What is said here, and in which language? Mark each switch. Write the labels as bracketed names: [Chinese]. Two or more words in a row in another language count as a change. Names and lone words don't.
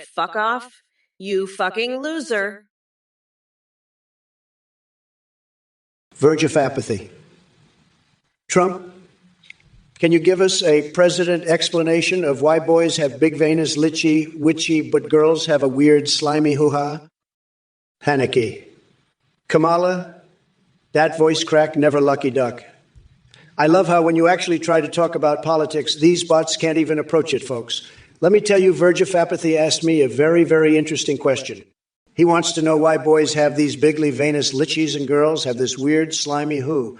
[English] Fuck off. You fucking loser. Verge of apathy. Trump, can you give us a president explanation of why boys have big Venus, litchy, witchy, but girls have a weird, slimy hoo-ha? Haneke. Kamala, that voice crack, never lucky duck. I love how when you actually try to talk about politics, these bots can't even approach it, folks. Let me tell you, Verge of Apathy asked me a very, very interesting question. He wants to know why boys have these bigly Venus litchies and girls have this weird, slimy who.